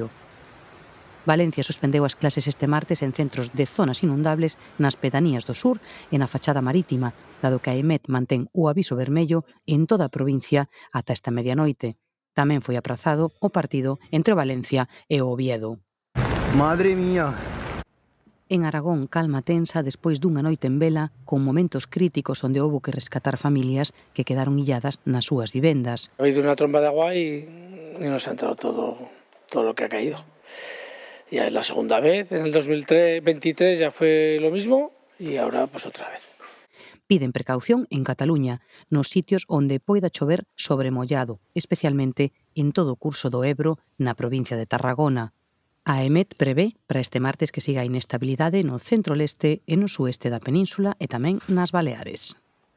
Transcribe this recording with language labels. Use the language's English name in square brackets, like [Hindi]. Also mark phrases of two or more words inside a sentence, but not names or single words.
[Galician] Valencia suspendeu as clases este martes en centros de zonas inundables nas pedanías do sur e na fachada marítima, dado que a EMET mantén o aviso vermello en toda a provincia ata esta medianoite. Tamén foi aprazado o partido entre o Valencia e o Oviedo. [Spanish] Madre mía! [Galician] En Aragón, calma tensa despois dunha noite en vela con momentos críticos onde houbo que rescatar familias que quedaron illadas nas súas vivendas. [Spanish] Ha habido una tromba de agua y nos ha entrado todo lo que ha caído. Ya es la segunda vez, en el 2023 ya fue lo mismo y ahora pues otra vez. [Galician] Piden precaución en Cataluña, nos sitios onde poida chover sobremollado, especialmente en todo o curso do Ebro na provincia de Tarragona. A EMET prevé para este martes que siga a inestabilidade no centro-leste e no sueste da península e tamén nas Baleares.